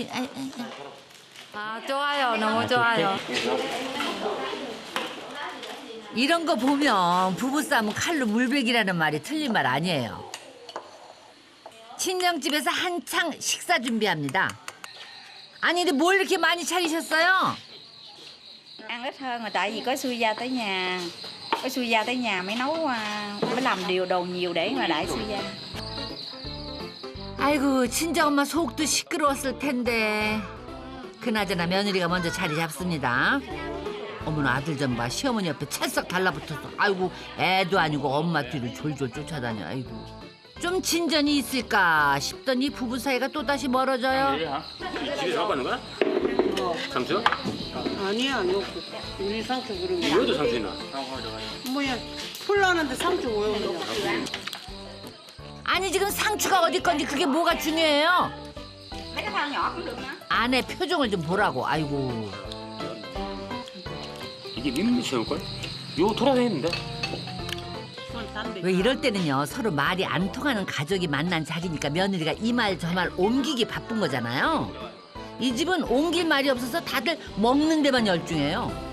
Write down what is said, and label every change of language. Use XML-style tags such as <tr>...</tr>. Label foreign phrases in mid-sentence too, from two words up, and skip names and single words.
<ko>아, 좋아요. 너무 좋아요. 이런 거 보면 부부싸움은 칼로 물베기라는 말이 틀린 말 아니에요. 친정집에서 한창 식사 준비합니다. 아니 근데 뭘 이렇게 많이 차리셨어요?</ko> <vi>Ăn ít hơn rồi tại vì có xui gia tới nhà. Có xui gia tới nhà mới nấu mới làm đồ nhiều để mà đãi xui gia.</vi> <ko>아이고 친정엄마 속도 시끄러웠을 텐데. 그나저나 며느리가 먼저 자리 잡습니다. 어머나 아들 좀 봐. 시어머니 옆에 찰싹 달라붙었어. 아이고 애도 아니고 엄마 뒤를 졸졸 쫓아다녀. 아이고. 좀 진전이 있을까 싶더니 부부 사이가 또다시 멀어져요. 집에 잡아가는 거야? 상추? 아니야, 우리 상추 그런 거. 이것도 상추 있나? 뭐야, 풀라는데 상추 왜 그러냐. 아니 지금 상추가 어디 건지 그게 뭐가 중요해요?</ko> <vi>Mấy cái thau nhỏ cũng được hả?</vi> <ko>아내 표정을 좀 보라고. 아이고. 이게 민물새우걸? 이거 돌아다니는데? 왜 이럴 때는요 서로 말이 안 통하는 가족이 만난 자리니까 며느리가 이 말 저 말 옮기기 바쁜 거잖아요. 이 집은 옮길 말이 없어서 다들 먹는 데만 열중해요.</ko>